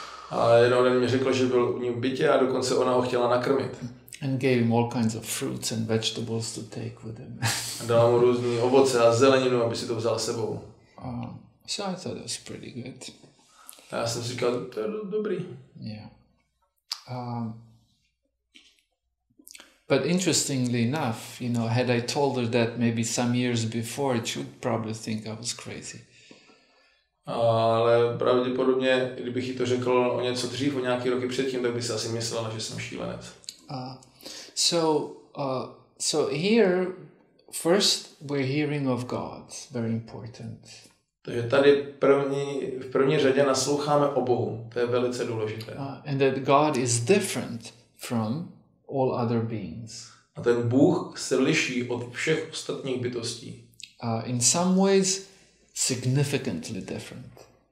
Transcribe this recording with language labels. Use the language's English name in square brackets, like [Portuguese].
[Czech] A jednou den mi řekl, že byl u ní v bytě a dokonce ona ho chtěla nakrmit. [English] And gave him all kinds of fruits and vegetables to take with him. [Czech] A dala mu různý ovoce a zeleninu, aby si to vzal sebou. [English] So I thought it was pretty good. [Czech] A já jsem si říkal, to je dobrý. [English] Yeah. But interestingly enough, had I told her that maybe some years before, she would probably think I was crazy. [Czech] Ale pravděpodobně, kdybych jí to řekl o něco dřív, o nějaký roky předtím, tak by si asi myslela, že jsem šílenec. [English] So here, first we're hearing of God, very important. [Czech] Takže tady v první řadě nasloucháme o Bohu, to je velice důležité. [English] And that God is different from all other beings. [Czech] A ten Bůh se liší od všech ostatních bytostí. [English] In some ways significantly different.